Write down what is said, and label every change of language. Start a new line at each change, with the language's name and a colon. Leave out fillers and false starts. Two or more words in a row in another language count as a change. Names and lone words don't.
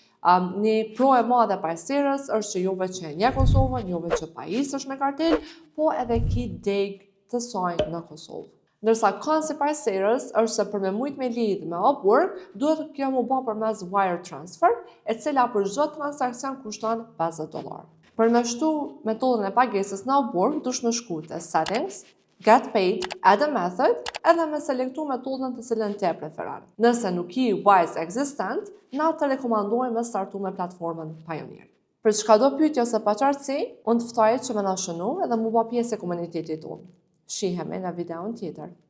Albanian: Një pro e madhe Payserës është që jo vetë që e njeh Kosovën, jo vetë që pajisësh me kartel, po edhe ki deg të saj në Kosovë. Ndërsa konsi Payserës është se për me mujt me lidh me Upwork, duhet kjo mu bë përmes
English: wire transfer,
Albanian: e cila për çdo transakcion kushton $50. Për me shtu metodën e pagesës në Upwork, dush me shku te settings,
English: get paid, add a method,
Albanian: edhe me selektu metodën të cilën te preferon. Nëse nuk i Wise existent, na të rekomandojmë me startu me platformën Payoneer. Për çka do pyetje ose paqartësi, unë të ftoj që më na shënu edhe mu bë pjesë e komunitetit tonë. Shihemi në videon tjetër.